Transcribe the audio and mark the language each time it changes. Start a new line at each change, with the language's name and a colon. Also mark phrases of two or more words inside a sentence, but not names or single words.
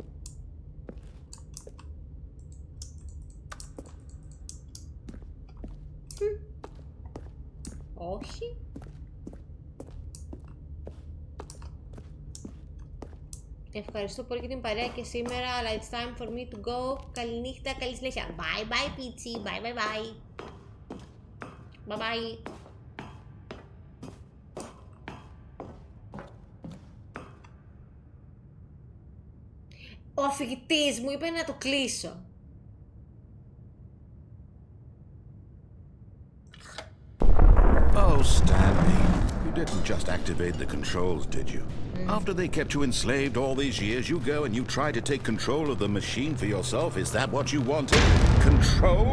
Greek: Όχι. Ευχαριστώ πολύ για την παρέα και σήμερα, αλλά
English: it's time for me to go.
Greek: Καληνύχτα, καλή συνέχεια.
English: Bye bye, Πίτσι. Bye bye bye. Bye bye.
Greek: Ο αφηγητής μου είπε να το κλείσω.
English: Oh, Stanley, you didn't just activate the controls, did you? After they kept you enslaved all these years, you go and you try to take control of the machine for yourself. Is that what you wanted? Control?